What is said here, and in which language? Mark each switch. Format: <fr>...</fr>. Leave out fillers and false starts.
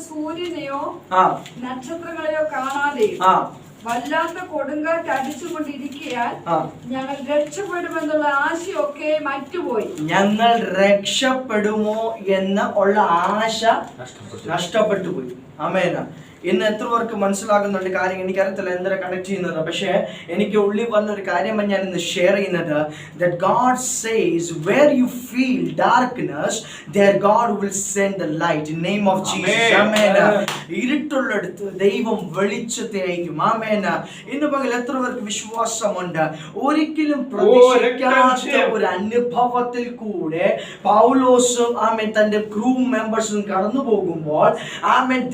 <ml>സൂര്യനെയോ നക്ഷത്രങ്ങളെയോ കാണാതെ വല്ലാത്ത കൊടുങ്കാറ്റ് അടിച്ചുകൊണ്ടിരിക്കയാൽ ഞങ്ങൾ രക്ഷപ്പെടുമെന്നുള്ള ആശയൊക്കെ മറ്റുപോയി. ഞങ്ങൾ രക്ഷപ്പെടുമോ എന്ന് ഉള്ള ആശ നഷ്ടപ്പെട്ടു പോയി. ആമേൻ. ഇന്ന് എത്ര പേർക്ക് മനസ്സിലാകുന്നുണ്ട് കാര്യം? എനിക്കറിയത്തില്ല എന്തിനാ കണക്ട് ചെയ്യുന്നത്, പക്ഷേ എനിക്ക് ഉള്ളിൽ വന്നൊരു കാര്യമാണ് ഞാൻ ഇന്ന് ഷെയർ ചെയ്യുന്നത്.</ml> <en>That God says where you feel darkness, there God will send the light in name of Jesus. Amen.</en> <ml>ഇരുട്ടുള്ളിടത്ത് ദൈവം വെളിച്ചത്തെ അയക്കും. ആമേൻ. ഇന്ന് പകൽ എത്ര പേർക്ക് വിശ്വാസമുണ്ട്? ഒരിക്കലും പ്രതീക്ഷിക്കാത്ത ഒരു അനുഭവത്തിൽ കൂടെ പൗലോസും ആമേൻ തന്റെ ക്രൂ മെമ്പേഴ്സും കടന്നു പോകുമ്പോൾ, ആമേൻ,</ml>